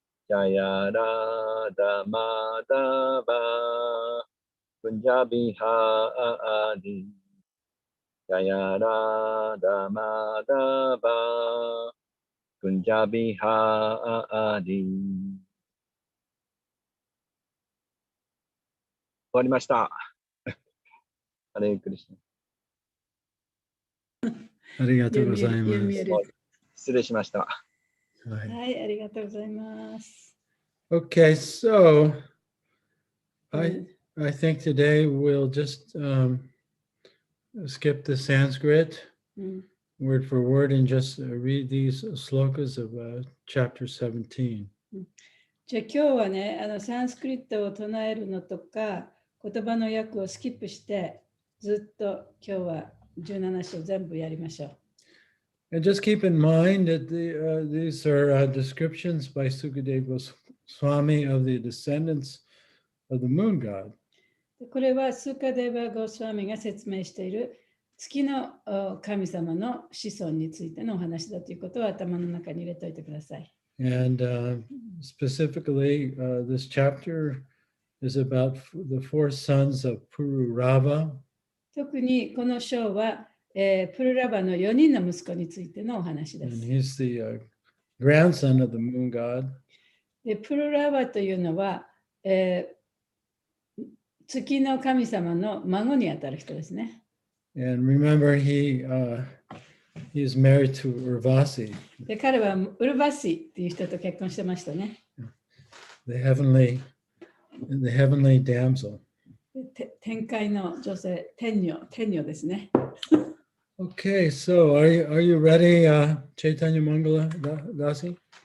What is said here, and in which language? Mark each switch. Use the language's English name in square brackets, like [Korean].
[Sanskrit] Jayarada Madhava Punjabi Hari Jaya Radha Madhava Punjabi Hari [Japanese] 終わりました。 [Sanskrit] ハレークリシナ。 [Japanese] ありがとうございます。失礼しました。はい、ありがとうございます。 [English] Okay, so I think today we'll just skip the Sanskrit word for word and just read these slokas of chapter 17. [Japanese] じゃあ今日はね、サンスクリットを唱えるのとか、言葉の訳をスキップして、ずっと今日は17章全部やりましょう。 [English] And just keep in mind that these are descriptions by Sukadeva Swami of the descendants of the moon god. [Japanese] これはスーカデーバ・ゴスワミが説明している月の神様の子孫についてのお話だということを頭の中に入れておいてください。 [English] And specifically, this chapter is about the four sons of Pururava. [Japanese] 特にこの章は、プルラバの4人の息子についてのお話です。 [English] And he's the grandson of the moon god. [Japanese] でプルラバというのは、月の神様の孫にあたる人ですね。 [English] And remember, he is married to Urvasi. [Japanese] で彼はウルバシっていう人と結婚してましたね。 [English] The heavenly damsel. [Japanese] 天界の女性、天女ですね。 [English] Okay, so are you ready, Chaitanya Mangala Dasi?